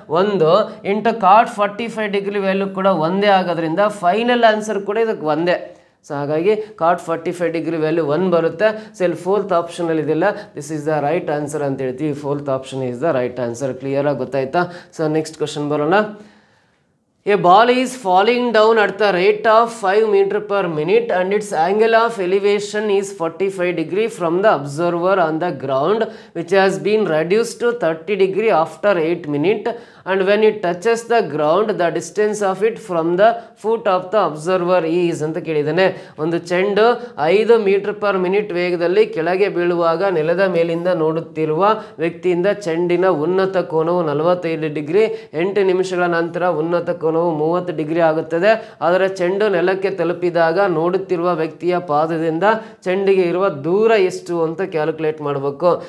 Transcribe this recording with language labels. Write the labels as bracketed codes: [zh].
[kn] 1 into ಕಾಟ್ 45 degree value ಕೂಡ ಒಂದೇ ಆಗೋದ್ರಿಂದ ಫೈನಲ್ ಆನ್ಸರ್ ಕೂಡ ಇದಕ್ಕೆ ಒಂದೇ. ಸೊ ಹಾಗಾಗಿ ಕಾಟ್ 45 ಡಿಗ್ರಿ ವ್ಯಾಲ್ಯೂ 1 ಬರುತ್ತೆ. ಸೊ ಇಲ್ಲಿ 4th ಆಪ್ಷನಲ್ಲಿ ಇದೆಲ್ಲ [en] this is the right answer [kn] ಅಂತ ಹೇಳ್ತೀವಿ. [en] 4th option is the right answer. [kn] ಕ್ಲಿಯರಾಗಿ ಗೊತ್ತಾಯ್ತಾ? ಸೊ ನೆಕ್ಸ್ಟ್ ಕ್ವಶನ್ ಬರೋಣ. [en] A ball is falling down at the rate of 5 meters per minute and its angle of elevation is 45 degree from the observer on the ground, which has been reduced to 30 degree after 8 minutes, and when it touches the ground the distance of it from the foot of the observer is [kn] ಅಂತ ಕೇಳಿದ್ದಾನೆ. ಒಂದು ಚೆಂಡು 5 metre per minute ವೇಗದಲ್ಲಿ ಕೆಳಗೆ ಬೀಳುವಾಗ ನೆಲದ ಮೇಲಿಂದ ನೋಡುತ್ತಿರುವ ವ್ಯಕ್ತಿಯಿಂದ ಚೆಂಡಿನ ಉನ್ನತ ಕೋನವು 45 ಡಿಗ್ರಿ, 8 ನಿಮಿಷಗಳ ನಂತರ ಉನ್ನತ ಕೋನವು 30 ಡಿಗ್ರಿ ಆಗುತ್ತದೆ. ಆದರೆ ಚೆಂಡು ನೆಲಕ್ಕೆ ತಲುಪಿದಾಗ ನೋಡುತ್ತಿರುವ ವ್ಯಕ್ತಿಯ ಪಾದದಿಂದ ಚೆಂಡಿಗೆ ಇರುವ ದೂರ ಎಷ್ಟು ಅಂತ ಕ್ಯಾಲ್ಕುಲೇಟ್ ಮಾಡಬೇಕು.